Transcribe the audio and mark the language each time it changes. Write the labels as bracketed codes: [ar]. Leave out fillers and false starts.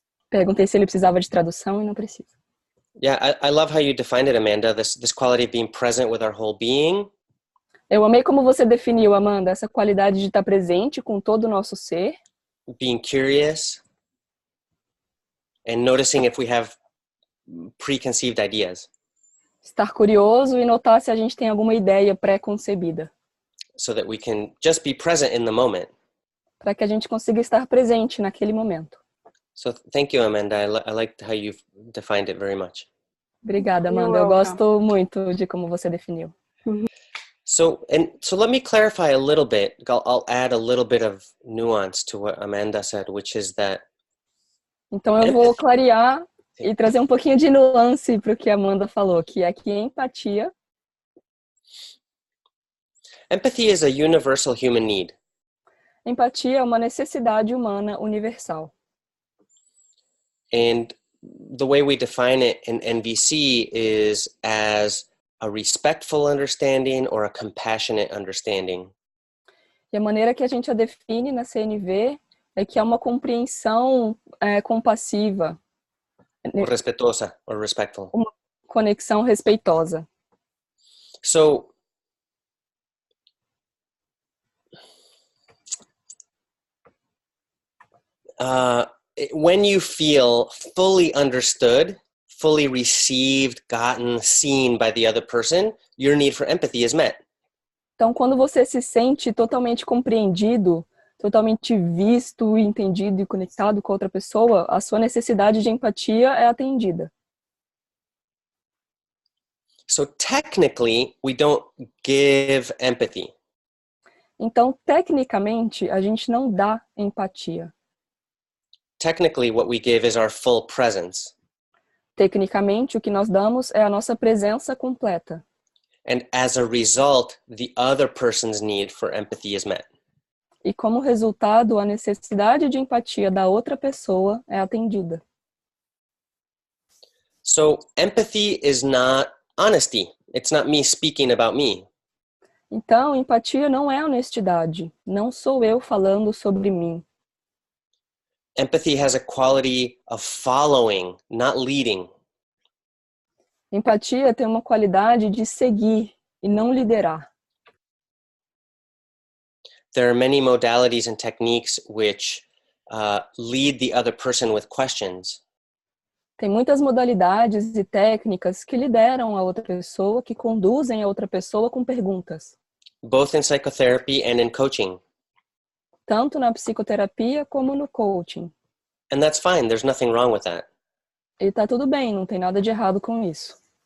[pt] Perguntei se ele precisava de tradução e não precisa. [en] Yeah, I love how you defined it, Amanda. This quality of being present with our whole being. [pt] Eu amei como você definiu, Amanda, essa qualidade de estar presente com todo o nosso ser. [en] Being curious. And noticing if we have preconceived ideas. [pt] Estar curioso e notar se a gente tem alguma ideia pré-concebida. [en] So that we can just be present in the moment. [pt] Para que a gente consiga estar presente naquele momento. [en] So thank you, Amanda. I liked how you've defined it very much. [pt] Obrigada, Amanda. Eu gosto muito de como você definiu. [en] So let me clarify a little bit. I'll add a little bit of nuance to what Amanda said, which is that. [pt] Então eu vou clarear e trazer um pouquinho de nuance para o que a Amanda falou, que é que empatia. [en] Empathy is a universal human need. [pt] Empatia é uma necessidade humana universal. [en] And the way we define it in NVC is as a respectful understanding or a compassionate understanding. [pt] E a maneira que a gente a define na CNV é que é uma compreensão compassiva. [en] Or respetuosa or respectful. [pt] Uma conexão respeitosa. [en] So, when you feel fully understood, fully received, gotten, seen by the other person, your need for empathy is met. [pt] Então, quando você se sente totalmente compreendido, totalmente visto, entendido e conectado com outra pessoa, a sua necessidade de empatia é atendida. [en] So technically, we don't give empathy. [pt] Então, tecnicamente, a gente não dá empatia. [en] technically what we give is our full presence. [pt] Tecnicamente, o que nós damos é a nossa presença completa. [en] And as a result, the other person's need for empathy is met. [pt] E como resultado, a necessidade de empatia da outra pessoa é atendida. [en] So empathy is not honesty. It's not me speaking about me. [pt] Então, empatia não é honestidade. Não sou eu falando sobre mim. [en] Empathy has a quality of following, not leading. [pt] Empatia tem uma qualidade de seguir e não liderar. [en] There are many modalities and techniques which lead the other person with questions. [pt] Tem muitas modalidades e técnicas que lideram a outra pessoa, que conduzem a outra pessoa com perguntas. [en] Both in psychotherapy and in coaching. [pt] Tanto na psicoterapia como no coaching. [en] And that's fine, there's nothing wrong with that. [pt] E tá tudo bem, não tem nada de errado com isso.